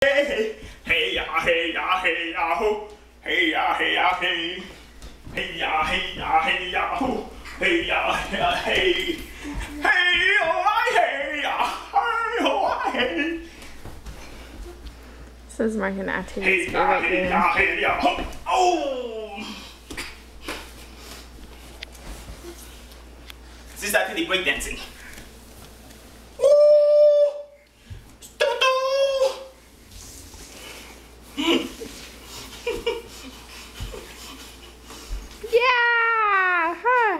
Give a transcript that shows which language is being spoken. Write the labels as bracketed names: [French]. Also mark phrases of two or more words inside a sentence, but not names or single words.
[English] Hey, hey, ya, hey, ya, hey, ya, ho. Hey, ya, hey, ya, hey. Hey, ya, hey, ya, hey, ya, ho. Hey, ya, ya, hey. Hey, oh, I, hey, ya, hey, oh, I, hey. This is Mark and Auntie's Hey, ya, favorite hey, game. ya, hey, ya, ho. Oh! This is actually breakdancing. Yeah! Huh?